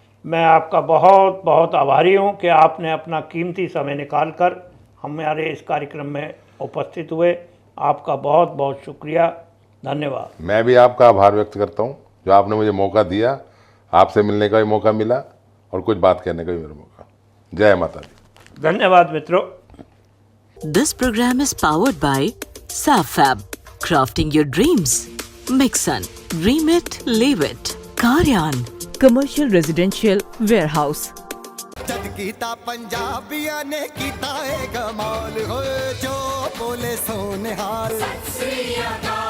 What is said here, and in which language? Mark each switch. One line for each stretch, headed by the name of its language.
Hindi: मैं आपका बहुत बहुत आभारी हूं कि आपने अपना कीमती समय निकालकर हमारे इस कार्यक्रम में उपस्थित हुए। आपका बहुत बहुत शुक्रिया, धन्यवाद। मैं भी आपका आभार व्यक्त करता हूँ जो आपने मुझे मौका दिया, आपसे मिलने का भी मौका मिला और कुछ बात कहने का भी मेरा मौका। जय माता दी। धन्यवाद मित्रों।
English: This program is powered by SafFab, crafting your dreams. Mixon, dream it, live it. Karyan, Commercial Residential Warehouse.
Punjabi: जद कीता पंजाबियां ने कीता है कमाल होए जो बोले सोनिहाल।